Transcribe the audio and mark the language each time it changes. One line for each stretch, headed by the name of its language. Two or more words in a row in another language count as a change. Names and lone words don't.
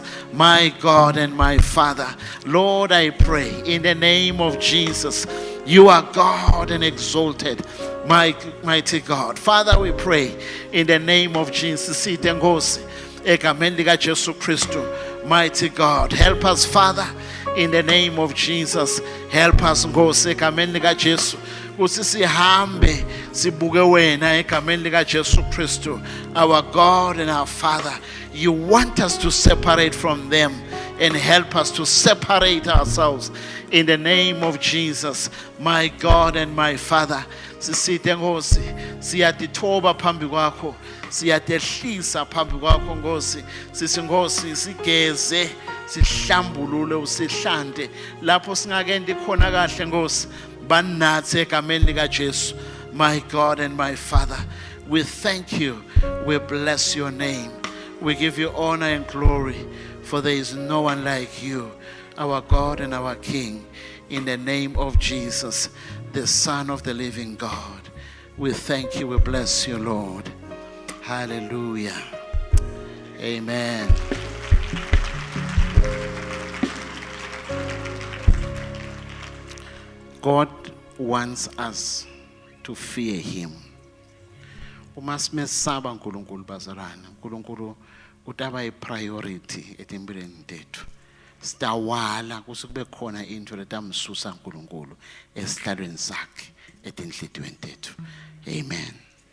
English: My God and my Father, Lord, I pray in the name of Jesus. You are God and exalted, mighty God. Father, we pray in the name of Jesus. Mighty God, help us, Father, in the name of Jesus. Help us,
Swati: Ngosi, egameni lika Jesu. Kuthi sihambe sibuke wena egameni lika Jesu Kristu,
English: our God and our Father. You want us to separate from them and help us to separate ourselves in the name of Jesus, my God and my Father.
Swati: Sisithe Nkosi, siyatithoba phambi kwakho, siyatehlisa phambi kwakho Nkosi. Sisi Nkosi sigeze, sihlambulule usihlande lapho singakendi khona kahle Nkosi. Banathi egameni lika Jesu,
English: my God and my Father. We thank you. We bless your name. We give you honor and glory, for there is no one like you, our God and our King, in the name of Jesus, the Son of the living God. We thank you. We bless you, Lord. Hallelujah. Amen. God wants us to fear him.
Swati: Umasmesaba uNkulunkulu bazalwana. uNkulunkulu utaba ipriority etimpilweni tethu. Sitawala kusukube khona into letamsusa uNkulunkulu esihlalweni sakhe etinhlitiyweni tethu. Amen.